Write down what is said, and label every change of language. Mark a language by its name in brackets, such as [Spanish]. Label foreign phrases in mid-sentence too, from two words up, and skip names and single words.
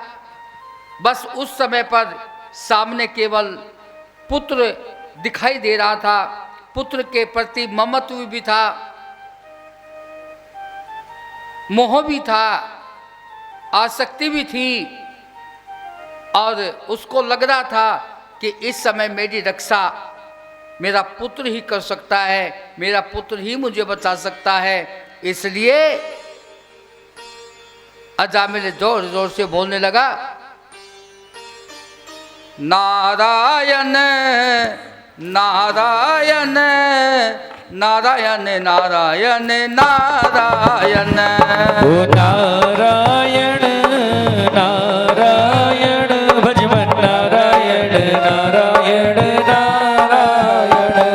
[Hindi] बस उस समय पर सामने केवल पुत्र दिखाई दे रहा था, पुत्र के प्रति ममत्व भी था, मोह भी था, आसक्ति भी थी, और उसको लग रहा था कि इस समय मेरी रक्षा मेरा पुत्र ही कर सकता है, मेरा पुत्र ही मुझे बचा सकता है। इसलिए अजामिल जोर जोर से बोलने लगा, नारायण नारायण नारायण नारायण नारायण नारायण नारायण भजमन नारायण नारायण नारायण